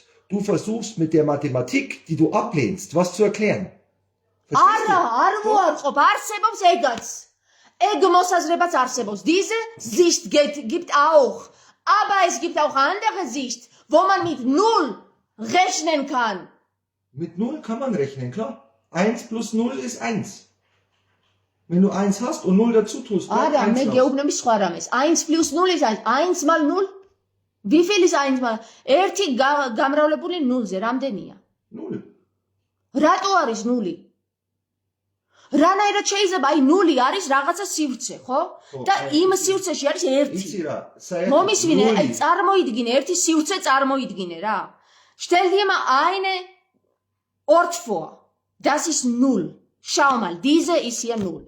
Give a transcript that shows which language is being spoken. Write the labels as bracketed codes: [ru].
[de] Du versuchst mit der Mathematik, die du ablehnst, was zu erklären. [ka] არა, არ მოარყოფ, არსებობს ეგაც. ეგ მოსაზრებაც არსებობს. [de] Diese Sicht gibt auch. Aber es gibt auch andere Sicht, wo man mit 0 rechnen kann. Mit 0 kann man rechnen, klar. 1 plus 0 ist 1. Wenn du 1 hast und 0 dazu tust, bleibt 1 [ka] მე გეუბნები სხვა რამეს. [de] 1 plus 0 ist 1. 1 mal 0? Wie viel ist 1 mal? [ka] ერთი გამრავლებული 0-ზე რამდენია? 0. რატო არის 0? რანაირად შეიძლება აი 0 არის რაღაცა სივრცე, ხო? და იმ სივრცეში არის 1. იცი რა, საერთოდ მომისმინე, აი წარმოიდგინე, ერთი სივრცე წარმოიდგინე რა. [de] Stell dir mal eine Ort vor. Das ist 0. Schau mal, diese ist hier 0.